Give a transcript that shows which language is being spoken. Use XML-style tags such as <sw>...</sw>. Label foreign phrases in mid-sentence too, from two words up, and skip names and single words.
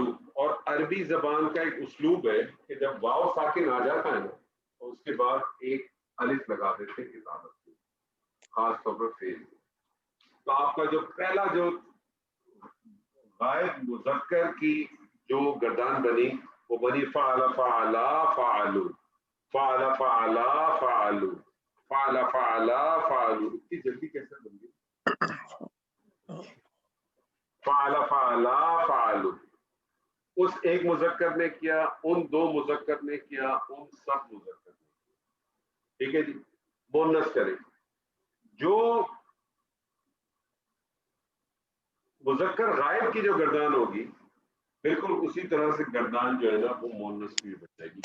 <ur>اور عربی زبان کا ایک اسلوب ہے کہ جب واو ساکن آ جاتا ہے نا تو اس کے بعد ایک الف لگا دیتے ہیں کتابت میں، خاص طور پر فعل. تو آپ کا جو پہلا جو غائب مذکر کی جو گردان بنی وہ بنی</ur> <ar>فعلا فعلا فعلو، فعلا فعلا فعلو، فعلا فعلا فعلو.</ar> <ur>اتنی جلدی کیسے بن گئی؟</ur> <ar>فعلا فعلا فعلو،</ar> <ur>اس ایک مذکر نے کیا، ان 2 مذکر نے کیا، ان سب مذکر نے کیا. ٹھیک ہے جی. مونس کریں، جو مذکر غائب کی جو گردان ہوگی بالکل اسی طرح سے گردان جو ہے نا وہ مونس کی بن جائے گی.</ur>